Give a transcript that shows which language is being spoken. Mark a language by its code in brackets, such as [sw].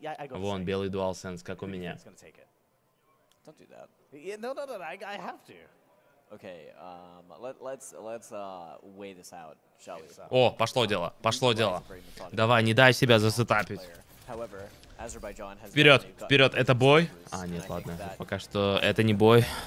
[ru] Вон, белый DualSense, как у меня. [en] Don't do that. Yeah, no, I have to. Okay, let's weigh this out, shall we? [ru] О, пошло дело. Давай, не дай себя засетапить. Вперед, это бой? А, нет, ладно, пока что это не бой.